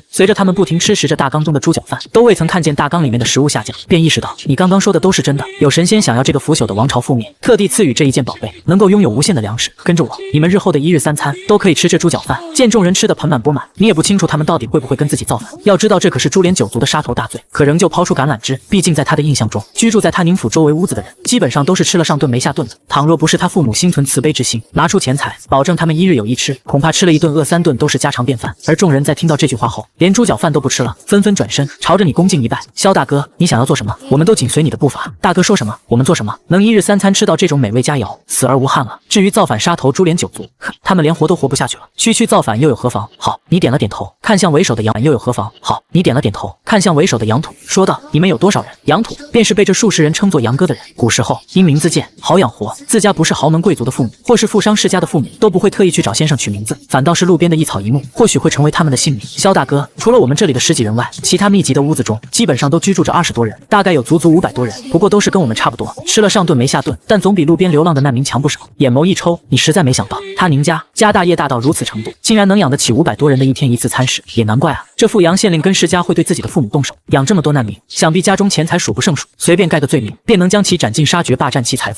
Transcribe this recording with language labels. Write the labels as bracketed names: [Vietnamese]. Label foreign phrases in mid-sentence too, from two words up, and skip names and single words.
[Chinese] 隨着他們不停吃食着大缸中的豬腳飯，都未曾看見大缸裡面的食物下降，便意識到你剛刚說的都是真的。有神仙想要這個腐朽的王朝覆滅，特地賜予這一件寶貝，能夠擁有無限的糧食。跟着我，你們日後的1日3餐都可以吃這豬腳飯。見眾人吃得盆滿缽滿，你也不清楚他們到底會不會跟自己造反。要知道這可是株連9族的殺頭大罪，可仍舊拋出橄欖枝。畢竟在他的印象中，居住在他寧府周圍屋子的人，基本上都是吃了上頓沒下頓的。倘若不是他父母心存慈悲之心，拿出錢財保證他們1日有1吃，恐怕吃了1 頓餓3頓都是家常便飯。而眾人在聽到這句話後，連豬腳飯都不吃了，紛紛轉身朝着你恭敬一拜。蕭大哥，你想要做什麼？我們都緊隨你的步伐。大哥說什麼，我們做什麼。能1日3餐吃到這種美味佳肴，死而無憾了。至於造反殺頭株連9族，他們連活都活不下去了。區造反又有何妨？好，你點了點頭，看向為首的楊又有何妨？好，你點了點頭，看向為首的楊土，說道：你們有多少人？楊土便是被這數十人稱作楊哥的人。古時候因名字賤，好養活，自家不是豪門貴族的父母，或是富商世家的父母，都不會特意去找先生取名字，反倒是路邊的一草一木，或許會成為他們的姓名。蕭大哥，除了我們這裡的10幾人外，其他密集的屋子中，基本上都居住着20多人，大概有足足500多人，不過都是跟我們差不多，吃了上頓沒下頓，但總比路邊流浪的難民強不少。眼眸一抽，你實在沒想到，他寧家大業大到如此程度，竟然能養得起500多人的1天1次餐食，也難怪啊，這富陽縣令跟世家會對自己的父母動手，養這麼多難民，想必家中錢財數不勝數，隨便蓋個罪名，便能將其斬盡殺絕，霸佔其財富。